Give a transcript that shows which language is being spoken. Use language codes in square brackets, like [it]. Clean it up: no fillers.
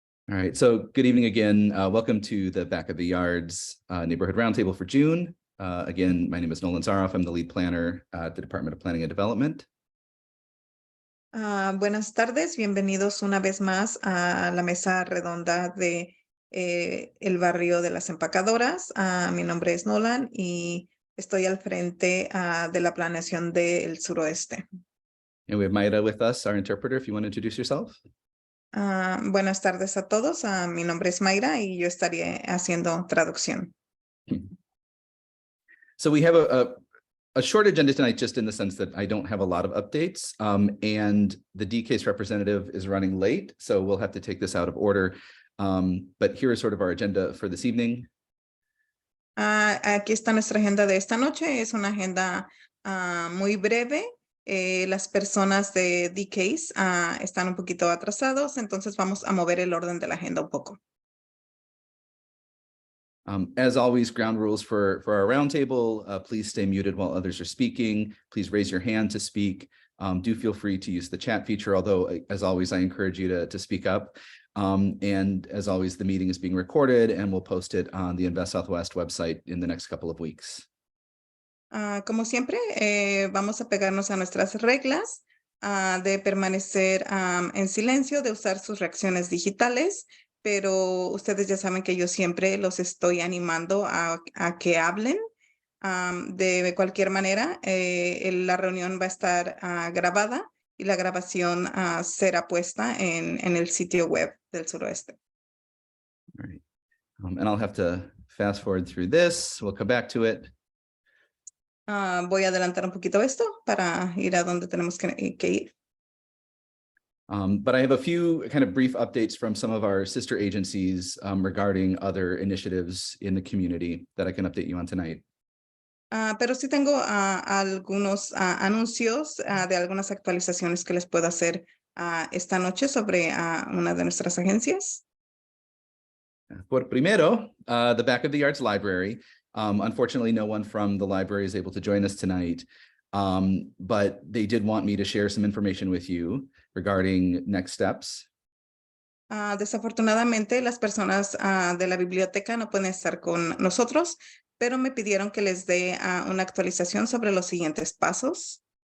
[en] All right, so good evening again. Welcome to the Back of the Yards Neighborhood Roundtable for June. Again, my name is Nolan Zaroff. I'm the lead planner at the Department of Planning and Development. [es] Buenas tardes, bienvenidos una vez más a la mesa redonda de el barrio de las empacadoras. Mi nombre es Nolan y estoy al frente de la planeación del suroeste. [en] And we have Mayra with us, our interpreter, if you want to introduce yourself. [es] Buenas tardes a todos. Mi nombre es Mayra y yo estaré haciendo traducción. [en] So we have a short agenda tonight, just in the sense that I don't have a lot of updates, and the DCASE representative is running late, so we'll have to take this out of order. But here is sort of our agenda for this evening. [es] Aquí está nuestra agenda de esta noche. Es una agenda muy breve. Las personas de DCASE están un poquito atrasados, entonces vamos a mover el orden de la agenda un poco. [en] As always, ground rules for our roundtable. Please stay muted while others are speaking. Please raise your hand to speak. Do feel free to use the chat feature, although, as always, I encourage you to speak up. And as always, the meeting is being recorded and we'll post it on the Invest Southwest website in the next couple of weeks. [es] Como siempre, vamos a pegarnos a nuestras reglas de permanecer en silencio, de usar sus reacciones digitales, pero ustedes ya saben que yo siempre los estoy animando a que hablen. De cualquier manera, la reunión va a estar grabada y la grabación será puesta en el sitio web del suroeste. [en] All right. And I'll have to fast forward through this. We'll come back to it. [es] Voy a adelantar un poquito esto para ir a donde tenemos que ir. [en] But I have a few kind of brief updates from some of our sister agencies regarding other initiatives in the community that I can update you on tonight. [es] Pero sí tengo algunos anuncios de algunas actualizaciones que les puedo hacer esta noche sobre una de nuestras agencias. Por primero, [en] the Back of the Yards Library. Unfortunately, no one from the library is able to join us tonight, but they did want me to share some information with you regarding next steps. [es] Desafortunadamente, las personas de la biblioteca no pueden estar con nosotros, pero me pidieron que les dé una actualización sobre los siguientes pasos.